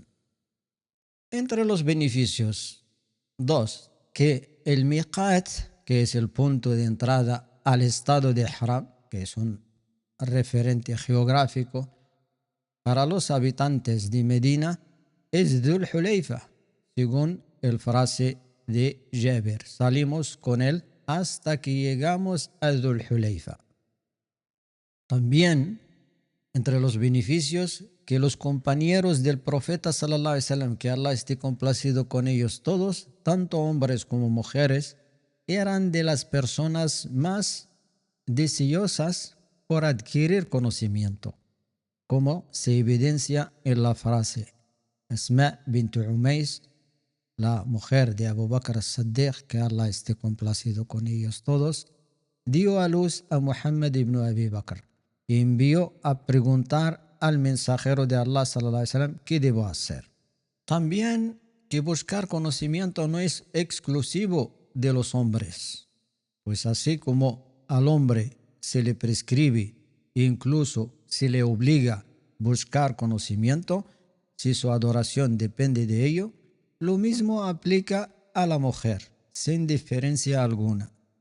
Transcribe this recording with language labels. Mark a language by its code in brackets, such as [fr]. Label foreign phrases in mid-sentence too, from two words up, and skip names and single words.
[es] Entre los beneficios, 2, que el miqat, que es el punto de entrada al estado de Ihram, que es un referente geográfico para los habitantes de Medina, es Dhul Hulayfa, según el frase de Jabir. Salimos con él hasta que llegamos a Dhul Hulayfa. También, entre los beneficios, que los compañeros del profeta [ar] صلى الله عليه وسلم, [es] que Allah esté complacido con ellos todos, tanto hombres como mujeres, eran de las personas más deseosas por adquirir conocimiento, como se evidencia en la frase. Asma bint Umays, la mujer de Abu Bakr as-Siddiq, que Allah esté complacido con ellos todos, dio a luz a Muhammad ibn Abi Bakr y envió a preguntar al mensajero de Allah [ar] صلى الله عليه وسلم [es] qué debo hacer. También que buscar conocimiento no es exclusivo de los hombres, pues así como al hombre se le prescribe e incluso se le obliga a buscar conocimiento, si su adoración depende de ello, lo mismo aplica a la mujer, sin diferencia alguna.